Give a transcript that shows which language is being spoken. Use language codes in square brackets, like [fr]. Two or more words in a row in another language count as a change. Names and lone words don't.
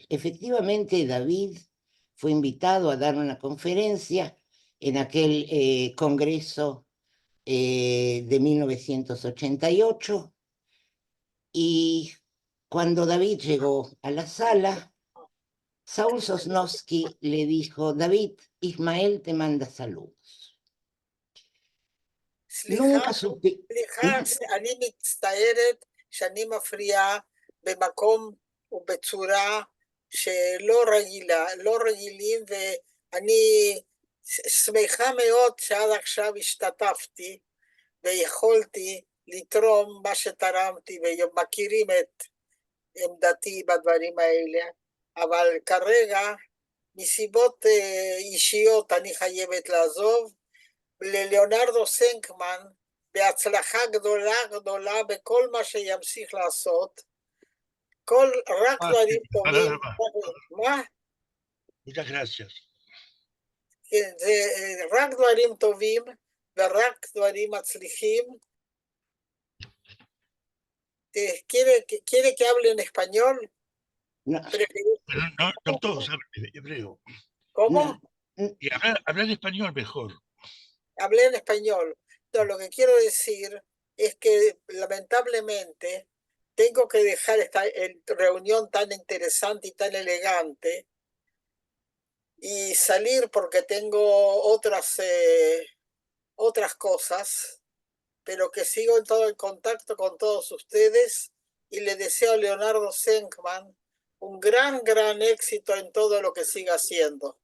[es] Efectivamente, David fue invitado a dar una conferencia en aquel congreso de 1988, y cuando David llegó a la sala, Saúl Sosnovsky le dijo: David, Ismael te manda saludos. Nunca supe. [he] סליחה, אני מצטערת שאני מפריעה במקום ובצורה שלא רגילה, לא רגילים, ואני שמחה מאוד שעד עכשיו השתתפתי ויכולתי לתרום מה שתרמתי, ומכירים את עמדתי בדברים האלה, אבל כרגע מסיבות אישיות אני חייבת לעזוב. לליאונרדו סנקמן בהצלחה גדולה גדולה בכל מה שימשיך לעשות. רק דברים טובים. מה? [es] Muchas gracias. [he] זה רק דברים טובים ורק דברים מצליחים. [es] ¿Quiere que hable en español? No, Pero no todos hablan hebreo. ¿Cómo? no, Y hablar español mejor. Hablé en español. No, lo que quiero decir es que lamentablemente tengo que dejar esta reunión tan interesante y tan elegante y salir porque tengo otras cosas, pero que sigo en todo el contacto con todos ustedes y le deseo a Leonardo Senkman un gran éxito en todo lo que siga haciendo.